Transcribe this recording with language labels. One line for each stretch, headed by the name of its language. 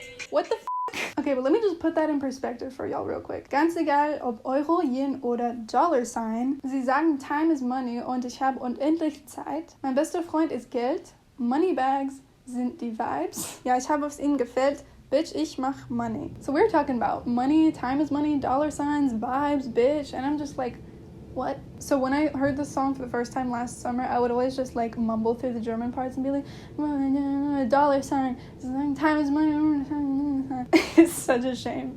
English: What the f***? Okay, but let me just put that in perspective for y'all real quick.
German: Ganz egal, ob Euro, Yen oder Dollar Sign. Sie sagen,
English: time is money
German: und ich habe unendlich Zeit. Mein bester Freund ist Geld. Moneybags sind die Vibes. Ja, ich habe, was ihnen gefällt. Bitch, ich mach money.
English: So we're talking about money, time is money, dollar signs, vibes, bitch. And I'm just like, what? So when I heard this song for the first time last summer, I would always just like mumble through the German parts and be like, dollar sign, time is money. It's such a shame.